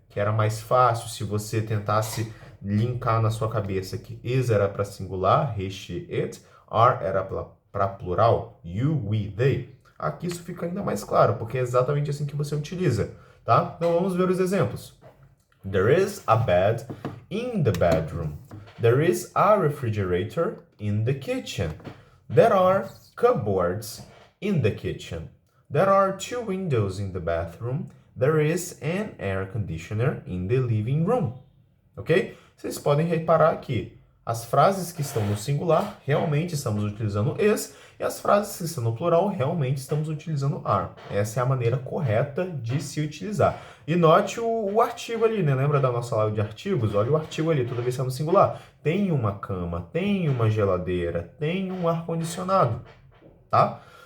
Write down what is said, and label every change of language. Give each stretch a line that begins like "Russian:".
Portuguese: Que era mais fácil se você tentasse linkar na sua cabeça que is era para singular, he, she, it, are era para plural, you, we, they. Aqui isso fica ainda mais claro, porque é exatamente assim que você utiliza, tá? Então vamos ver os exemplos.
English: There is a bed in the bedroom. There is a refrigerator in the kitchen. There are cupboards in the kitchen. There are two windows in the bathroom. There is an air conditioner in the living room. Ok?
Portuguese: Vocês podem reparar que as frases que estão no singular realmente estamos utilizando is e as frases que estão no plural realmente estamos utilizando are. Essa é a maneira correta de se utilizar. E note o artigo ali, né? Lembra da nossa aula de artigos? Olha o artigo ali, toda vez que é no singular. Tem uma cama, tem uma geladeira, tem um ar-condicionado, tá?